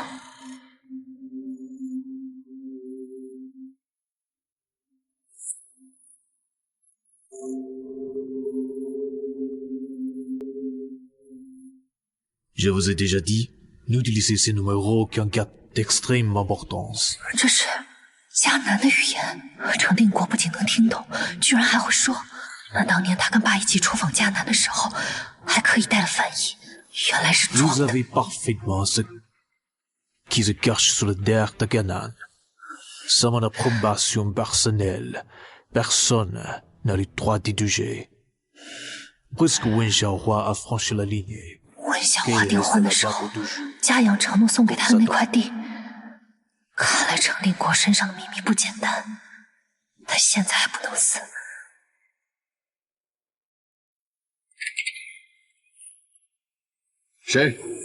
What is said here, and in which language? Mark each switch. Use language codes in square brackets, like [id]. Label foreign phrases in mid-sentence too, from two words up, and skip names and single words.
[fr] Je vous ai déjà dit, n'utilisez ces numéros qu'en cas d'extrême importance. [zh] 这是迦南的语言，程定国不仅能听懂，居然还会说。那当年他跟爸一起出访迦南的时候，还刻意带了翻译。原来是 [fr] Vous savez parfaitement ce qui se cache sous le derrière de Ganan. Sans mon approbation personnelle, personne n'a le droit d'y juger. Puisque Wen Xiaohua a franchi la ligne. [zh] 温小华订婚的时候，嘉阳承诺送给他的那块地，看来程定国身上的秘密不简单，他现在还不能死。谁？